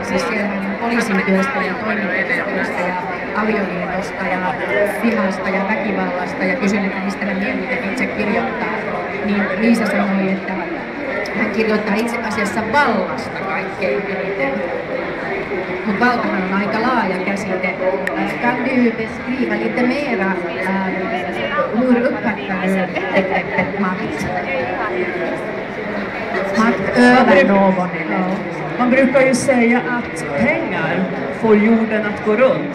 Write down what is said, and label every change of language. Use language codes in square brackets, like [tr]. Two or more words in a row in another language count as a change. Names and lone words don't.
[fi] Siis siellä on poliisin työstä ja toimintatyöstä ja avioliitosta ja vihasta ja väkivallasta ja kysyin, että mistä hän mieluiten itse kirjoittaa. Niin Liisa sanoi, että hän kirjoittaa itse asiassa vallasta kaikkein eniten. Mutta valtahan on aika laaja käsite. [sv] Kan du beskriva lite mera hur uppfattar du begreppet makt? Makt över någon. Man brukar ju säga att pengar får jorden att gå runt.